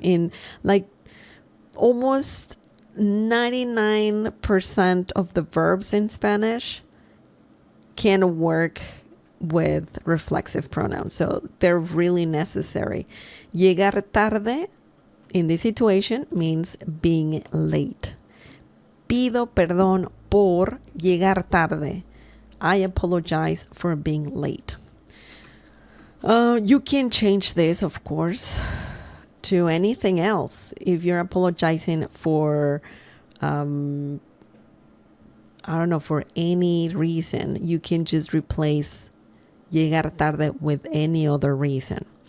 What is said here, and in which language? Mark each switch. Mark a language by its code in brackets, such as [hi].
[en] In like almost 99% of the verbs in Spanish can work with reflexive pronouns. So they're really necessary. [es] Llegar tarde [en] in this situation means being late. [es] Pido perdón por llegar tarde. [en] I apologize for being late. You can change this, of course, to anything else. If you're apologizing for I don't know, for any reason, you can just replace [es] llegar tarde [en] with any other reason.